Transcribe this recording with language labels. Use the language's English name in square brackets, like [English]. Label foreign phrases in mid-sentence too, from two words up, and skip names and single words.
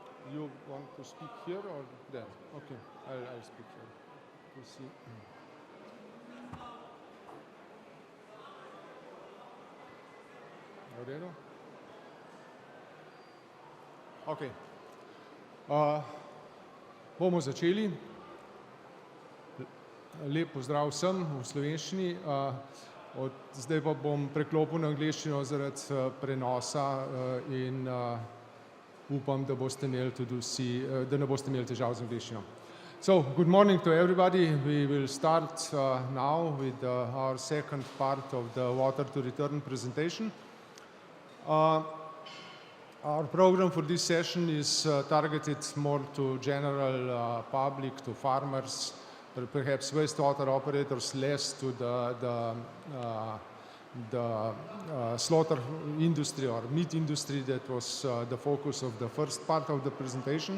[English] You want to speak here or there? Okay, I'll speak here. We'll see. Redo? [Slovenian] Okay. Bomo začeli. Lep pozdrav vsem v slovenščini. Zdaj pa bom preklopil na angleščino zaradi prenosa in upam, da boste imeli tudi vsi, da ne boste imeli težav z angleščino. [English] So, good morning to everybody. We will start now with our second part of the Water2REturn presentation. Our program for this session is targeted more to general public, to farmers, perhaps wastewater operators, less to the slaughter industry or meat industry that was the focus of the first part of the presentation.